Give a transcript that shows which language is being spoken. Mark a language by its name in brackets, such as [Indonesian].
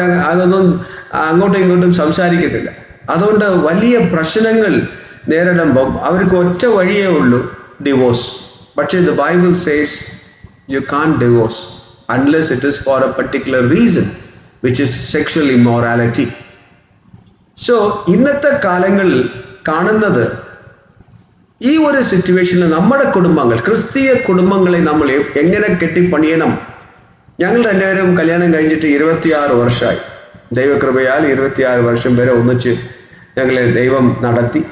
[Malayalam] അതൊന്നും അങ്ങോട്ടും ഇങ്ങോട്ടും സംസാരിക്കത്തില്ല. അതുകൊണ്ട് വലിയ പ്രശ്നങ്ങൾ നേരിടുമ്പം അവർക്ക് ഒറ്റ വഴിയേ ഉള്ളൂ, ഡിവോഴ്സ്. [English] പക്ഷേ the Bible says you can't divorce unless it is for a particular reason, which is sexual immorality. [Malayalam] So ഇന്നത്തെ കാലങ്ങളിൽ കാണുന്നത് ഈ ഒരു സിറ്റുവേഷനിൽ നമ്മുടെ കുടുംബങ്ങൾ, ക്രിസ്തീയ കുടുംബങ്ങളെ നമ്മൾ എങ്ങനെ കെട്ടിപ്പണിയണം. ഞങ്ങൾ രണ്ടുപേരും കല്യാണം കഴിഞ്ഞിട്ട് 26 വർഷമായി. ദൈവകൃപയാൽ 26 വർഷം വരെ ഒന്നിച്ച് ഞങ്ങളെ ദൈവം നടത്തി.